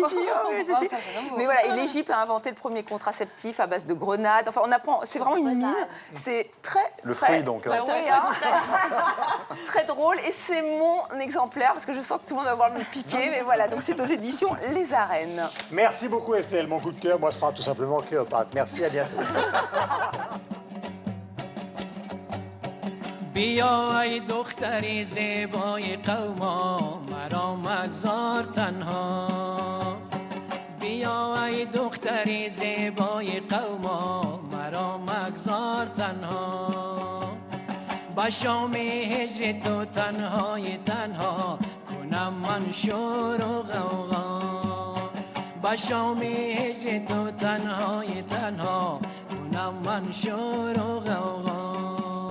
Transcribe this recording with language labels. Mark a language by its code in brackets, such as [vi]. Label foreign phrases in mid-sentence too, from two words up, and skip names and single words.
[fr] Mais voilà, et l'Égypte a inventé le premier contraceptif à base de grenades. Enfin, on apprend. C'est vraiment une mine. C'est le fruit donc. Très drôle, et c'est mon exemplaire parce que je sens que tout le monde va vouloir me piquer, mais voilà, donc c'est aux éditions Les Arènes. Merci beaucoup Estelle. Mon coup de cœur, moi, sera tout simplement Cléopâtre. Merci, à bientôt. [fa] بیای دختری زیبای قوما مرا مگذار تنها بیای دختری زیبای قوما مرا مگذار تنها با شام هجر تو تنهای تنها کنم من شور و غوغا با شام هجر تو تنهای تنها کنم من شور و غوغا